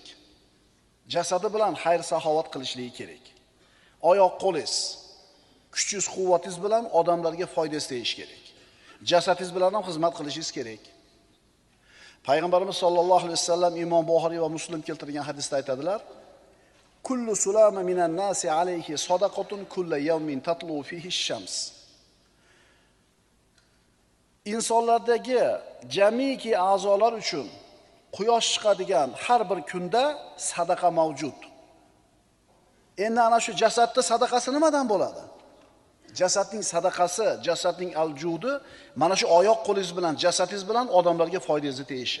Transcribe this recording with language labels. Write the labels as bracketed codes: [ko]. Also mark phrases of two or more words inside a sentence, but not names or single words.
[uz] Jasadi bilan xayr saxovat qilishligi kerak. Oyoq qo'lingiz, kuchingiz, quvvatingiz bilan odamlarga foydasi tegish kerak. Jasadingiz bilan ham xizmat qilishingiz kerak. Payg'ambarimiz [ar] صلى الله عليه وسلم [uz] Imom Buxoriy va Muslim keltirgan hadisda aytadilar: [ar] "كل سلامى من الناس عليه صدقة كل يوم تطلع فيه الشمس." [uz] insonlardagi jamiki a'zolar uchun quyosh chiqadigan har bir kunda sadaqa mavjud. Endi ana shu jasadning sadaqasi nimadan bo'ladi? Jasadning sadaqasi, jasadning al-judi mana shu oyoq qo'lingiz bilan, jasadingiz bilan odamlarga foydangizni tegishi.